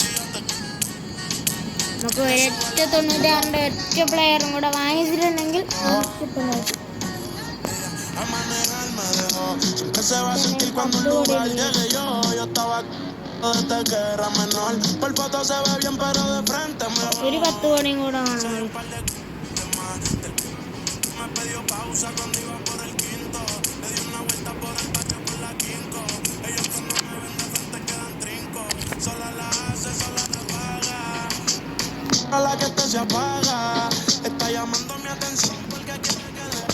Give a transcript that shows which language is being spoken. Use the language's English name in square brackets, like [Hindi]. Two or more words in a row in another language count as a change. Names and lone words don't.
[Malayalam] നമുക്ക് ഒരൊറ്റ 96-ന്റെ ഒറ്റ പ്ലെയറും കൂടെ വാങ്ങിച്ചിട്ടുണ്ടെങ്കിൽ ഒരു 10 കോടിയും കൂടെ വേണം. [Spanish] La que esto se apaga, está llamando mi atención porque quiere que